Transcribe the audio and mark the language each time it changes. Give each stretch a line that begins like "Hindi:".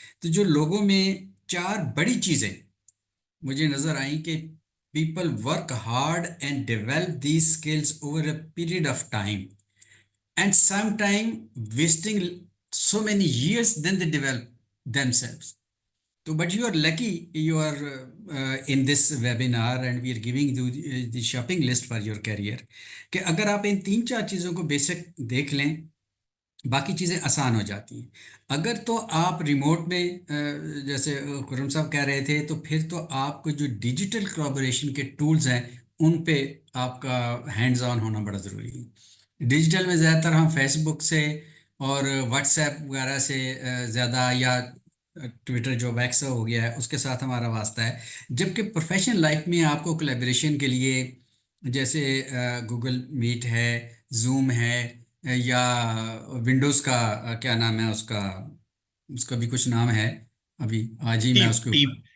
Urdu: تو جو لوگوں میں 4 بڑی چیزیں مجھے نظر آئیں کہ
English: People work hard and develop these skills over a period of time and sometime wasting so many years then they develop themselves. So but you are lucky you are in this webinar and we are giving you the shopping list for your career
Urdu: کہ اگر آپ ان 3-4 چیزوں کو basic دیکھ لیں باقی چیزیں آسان ہو جاتی ہیں. اگر تو آپ ریموٹ میں جیسے خرم صاحب کہہ رہے تھے تو پھر تو آپ کو جو ڈیجیٹل کولیبریشن کے ٹولز ہیں ان پہ آپ کا ہینڈز آن ہونا بڑا ضروری ہے. ڈیجیٹل میں زیادہ تر ہم فیس بک سے اور واٹس ایپ وغیرہ سے زیادہ یا ٹویٹر جو ویکس ہو گیا ہے اس کے ساتھ ہمارا واسطہ ہے, جبکہ پروفیشنل لائف میں آپ کو کولیبریشن کے لیے جیسے گوگل میٹ ہے, زوم ہے, یا ونڈوز کا کیا نام ہے اس کا بھی کچھ نام ہے ابھی آج ہی میں اس کے اوپر